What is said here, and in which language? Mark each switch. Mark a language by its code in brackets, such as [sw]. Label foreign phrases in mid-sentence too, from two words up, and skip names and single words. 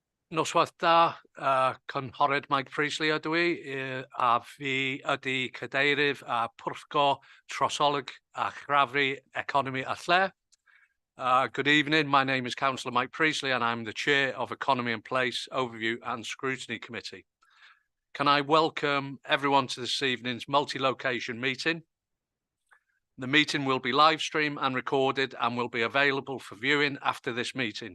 [cy] Noswaith da, cynghorydd Mike Priestley ydw i, a fi ydy cadeirydd a Pwyllgor Trosolwg a Chraffu Economi a Lle. [en] Good evening, my name is Councillor Mike Priestley and I'm the Chair of Economy and Place Overview and Scrutiny Committee. Can I welcome everyone to this evening's multi-location meeting? The meeting will be live streamed and recorded and will be available for viewing after the meeting.